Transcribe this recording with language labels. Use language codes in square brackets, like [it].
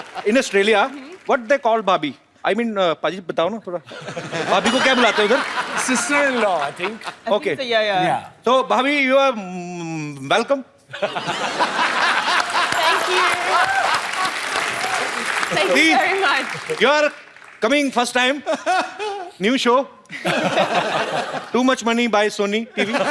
[en] In Australia, what they call Bhabhi? I mean, [hi] पाजी बताओ ना थोड़ा। भाभी को क्या बुलाते हैं उधर? [en] Sister in law I think. Okay. So, yeah. तो bhabhi you are welcome. Thank you. Thank you Please. very much. You are coming first time. New show. Too much money by Sony TV.